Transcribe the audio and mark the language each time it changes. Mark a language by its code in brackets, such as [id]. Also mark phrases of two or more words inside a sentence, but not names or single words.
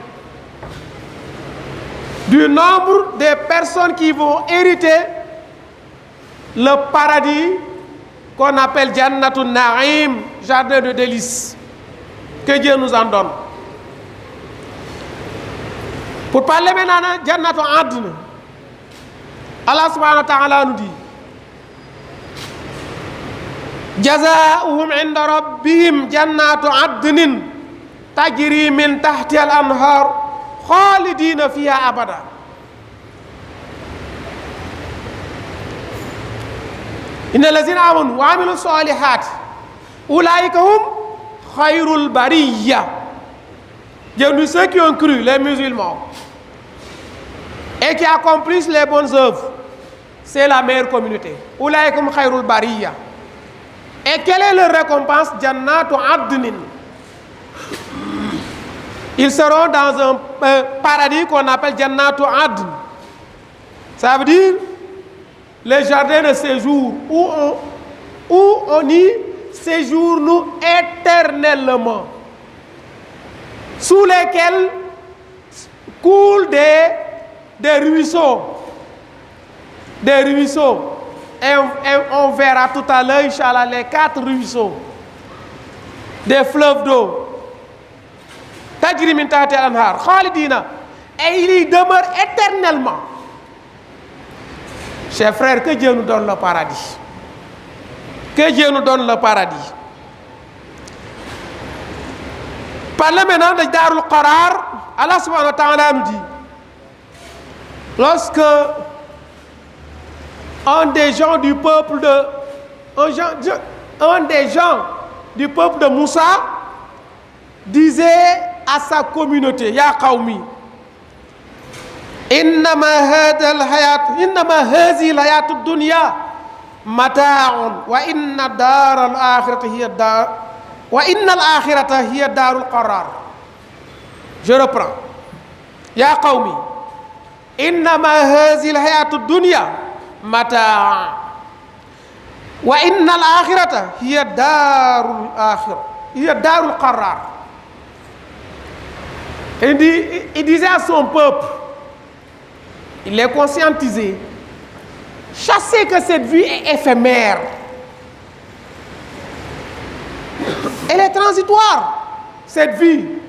[fr] Du nombre des personnes qui vont hériter le paradis qu'on appelle Jannatun Na'im, jardin de délices. Que Dieu nous en donne. Pour parler maintenant de Jannatun Adn, Allah [ar] سبحانه وتعالى [fr] nous dit [ar] جزاؤهم عند ربهم جنات عدن تجري من تحتها الأنهار خالدين فيها أبدا. إن الذين آمنوا وعملوا الصالحات أولئك هم خير البرية. [fr] Dieu dit ceux qui ont cru, les musulmans, et qui accomplissent les bonnes œuvres, c'est la meilleure communauté. [ar] أولئك هم خير البرية. [fr] Et quelle est leur récompense? Jannatu Adnin. Ils seront dans un paradis qu'on appelle Jannatu Adn. Ça veut dire les jardins de séjour où on y séjourne éternellement, sous lesquels coulent des ruisseaux. Des ruisseaux. Et on verra tout à l'heure, Inch'Allah, les 4 ruisseaux. Des fleuves d'eau. [ar] تجري من تحت الأنهار خالدين. [fr] Et il y demeure éternellement. Chers frères, que Dieu nous donne le paradis. Que Dieu nous donne le paradis. Parlez maintenant de Darul Qarar. Allah [ar] سبحانه وتعالى [fr] nous dit, lorsque un des gens du peuple de Moussa disait à sa communauté, [ar] يا قوم إنما هذه الحياة الدنيا متاع وإن الآخرة هي دار القرار. [fr] Je reprends. [ar] يا قوم إنما هذه الحياة الدنيا متاع وإن الآخرة هي دار القرار. [fr] Il disait à son peuple, il les conscientisait, chassez que cette vie est éphémère, elle est transitoire, cette vie.